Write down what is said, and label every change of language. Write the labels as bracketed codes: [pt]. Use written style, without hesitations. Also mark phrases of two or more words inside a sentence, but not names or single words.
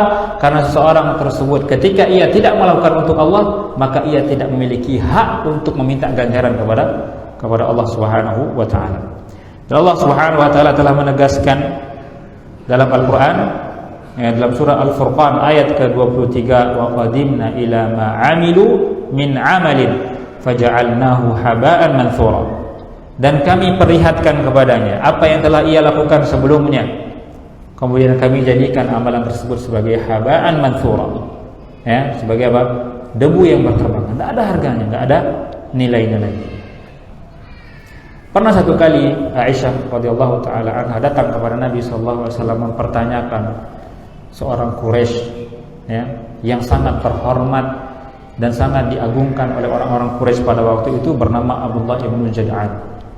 [id] Karena seseorang tersebut ketika ia tidak melakukan untuk Allah, maka ia tidak memiliki hak untuk meminta ganjaran kepada Allah [ar] سبحانه وتعالى. [id] Dan Allah [ar] سبحانه وتعالى [id] telah menegaskan dalam Al-Qur'an, dalam surah Al-Furqan ayat ke-23, [ar] وقدمنا إلى ما عملوا من عمل فجعلناه هباء منثورا. [id] Dan kami perlihatkan kepadanya apa yang telah ia lakukan sebelumnya, kemudian kami jadikan amalan tersebut sebagai [ar] هباء منثورا, [id] sebagai apa? Debu yang berterbangan, tidak ada harganya, tidak ada nilai-nilai. Pernah satu kali Aisyah [ar] رضي الله تعالى عنها [id] datang kepada Nabi [ar] صلى الله عليه وسلم [id] mempertanyakan seorang Quraisy yang sangat terhormat dan sangat diagungkan oleh orang-orang Quraisy pada waktu itu, bernama Abdullah bin Jad'an.